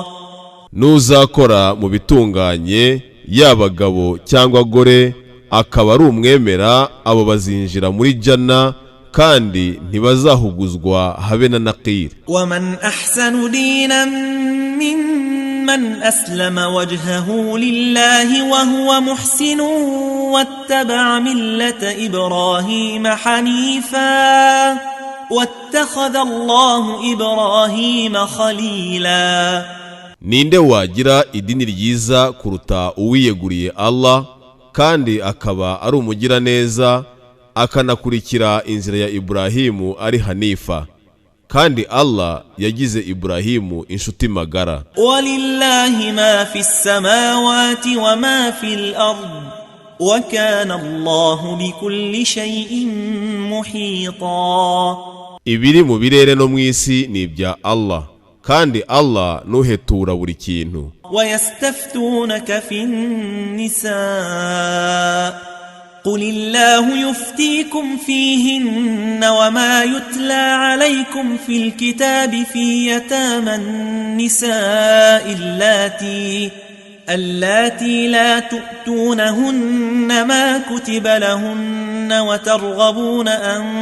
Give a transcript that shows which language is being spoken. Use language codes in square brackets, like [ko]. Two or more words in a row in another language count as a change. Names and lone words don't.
[rw] Nuzakora mu bitunganye y'abagabo cyangwa gore akaba ari umwemera, abo bazinjira muri jana kandi ntibazahuguzwa habe na naqir. [ar] ومن أحسن دينا ممن أسلم وجهه لله وهو محسن واتبع ملة إبراهيم حنيفا واتخذ الله إبراهيم خليلا. [rw] Ninde wagira idini ryiza kuruta uwiyeguriye Allah kandi akaba ari umugira neza, akanakurikira inzira ya Ibrahimu ari Hanifa, kandi Allah yagize Ibrahimu inshuti magara. [ar] ولله ما في السماوات وما في الأرض وكان الله بكل شيء محيطا. [rw] Ibiri mu birere no mu isi ni ibya Allah, kandi Allah nuhetura buri kintu. [ar] ويستفتونك في النساء قل الله يفتيكم فيهن وما يتلى عليكم في الكتاب في يتامى النساء اللاتي لا تؤتونهن ما كتب لهن وترغبون أن